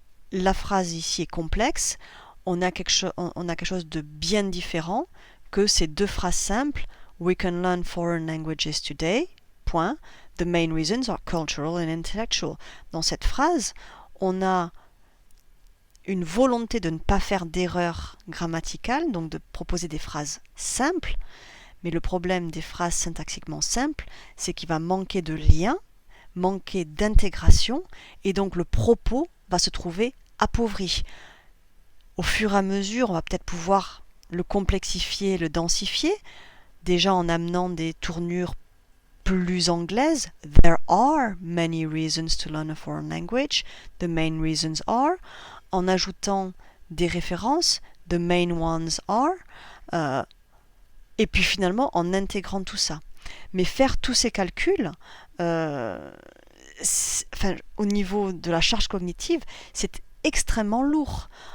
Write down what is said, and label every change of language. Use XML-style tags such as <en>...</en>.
<fr>La phrase ici est complexe, on a quelque chose de bien différent que ces deux phrases simples.</fr> <en>We can learn foreign languages today. Point. The main reasons are cultural and intellectual.</en> <fr>Dans cette phrase, on a une volonté de ne pas faire d'erreur grammaticale, donc de proposer des phrases simples, mais le problème des phrases syntaxiquement simples, c'est qu'il va manquer de lien, manquer d'intégration, et donc le propos va se trouver appauvri. Au fur et à mesure, on va peut-être pouvoir le complexifier, le densifier, déjà en amenant des tournures plus anglaises.</fr> <en>There are many reasons to learn a foreign language. The main reasons are.</en> <fr>En ajoutant des références.</fr> <en>The main ones are.</en> <fr>Et puis finalement en intégrant tout ça. Mais faire tous ces calculs, au niveau de la charge cognitive, c'est extrêmement lourd.</fr>